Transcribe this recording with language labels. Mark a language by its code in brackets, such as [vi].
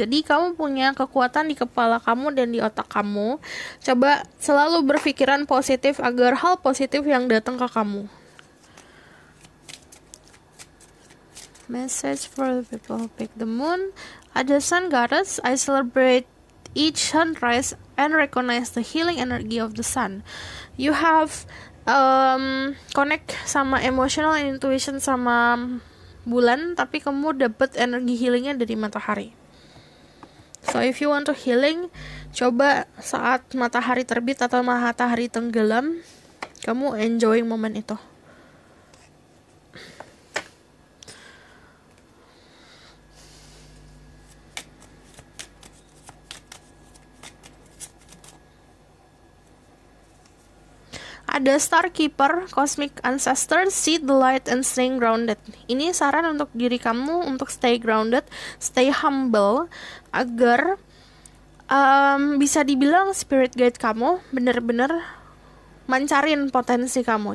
[id] Jadi kamu punya kekuatan di kepala kamu dan di otak kamu. Coba selalu berpikiran positif agar hal positif yang datang ke kamu. [en] Message for the people who pick the moon. Ada Sun Goddess, I celebrate each sunrise and recognize the healing energy of the sun. You have connect [id] sama [en] emotional intuition [id] sama bulan, tapi kamu dapet energi healingnya dari matahari. [en] So if you want to healing, [id] coba saat matahari terbit atau matahari tenggelam, kamu enjoying momen itu. [en] Ada Star Keeper, Cosmic Ancestor, See the Light and Staying Grounded. [id] Ini saran untuk diri kamu untuk [en] stay grounded, stay humble, [id] agar bisa dibilang spirit guide kamu benar-benar mancarin potensi kamu.